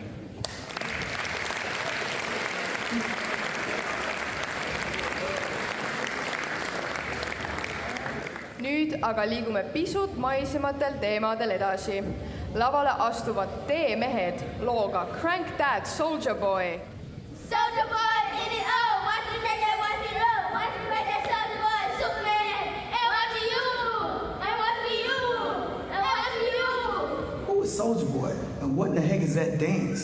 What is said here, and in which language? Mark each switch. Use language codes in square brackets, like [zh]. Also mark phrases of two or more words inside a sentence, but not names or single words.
[et] Nüüd aga liigume pisut maisematel teemadel edasi. Lavale astuvad T-mehed looga Crank That Soulja Boy. [en] Soulja Boy in it all, watch me take that, watch me roll, watch me make that Soulja Boy, Superman, and watch me you, and watch me you, and watch me you. Who is Soulja Boy, and what in the heck is that dance?